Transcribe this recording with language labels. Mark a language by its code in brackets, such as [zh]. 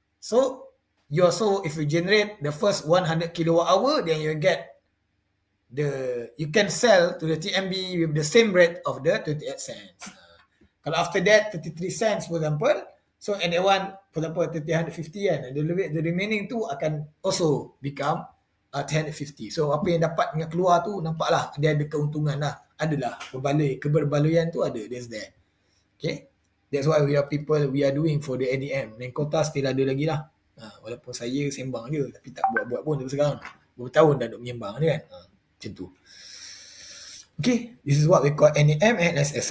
[en] So you also, if you generate the first 100 kilowatt hour, then you get you can sell to the TMB with the same rate of the 28 cents. Kalau after that 33 cents for example, so and that one for example 350 kan, the remaining [ms] tu akan [en] also become 350. [ms] So apa yang dapat dengan keluar tu nampaklah dia ada keuntungan lah, adalah keberbaloi tu ada, [en] there's that. Okay, that's why we are doing for the NEM. [ms] Dan kota still ada lagi lah. Walaupun saya sembang je, tapi tak buat pun sampai sekarang. Berapa tahun dah duk menyembang ni kan. Macam tu. [en] Okay, this is what we call NEM and LSS.